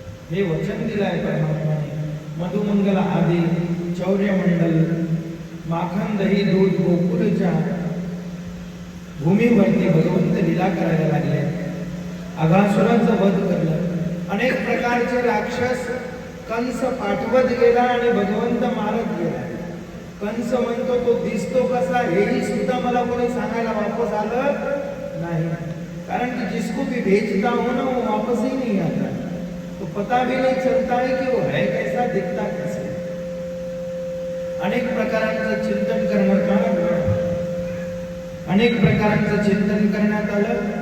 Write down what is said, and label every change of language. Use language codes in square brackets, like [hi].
[mr] हे वचन दिलंय परमात्माने। मधुमंगल आदी चौर्यमंडल माखन दही दूध गोकुळच्या भूमीवरती भगवंत लीला करायला लागले। अघासुराचं वध करलं। अनेक प्रकारचे राक्षस कंस पाठवत गेला आणि भगवंत मारत गेला। कंस म्हणतो तो दिसतो कसा हेही सुद्धा मला कोणी सांगायला वापस आलं नाही। कारण की [hi] जिसको भी भेजता हो ना वो वापस ही नहीं आता। तो पता भी नहीं चलता है कि वो है कैसा, दिखता कैसा। [mr] अनेक प्रकारांचं चिंतन करण्यात आलं। अनेक प्रकारांचं चिंतन करण्यात आलं।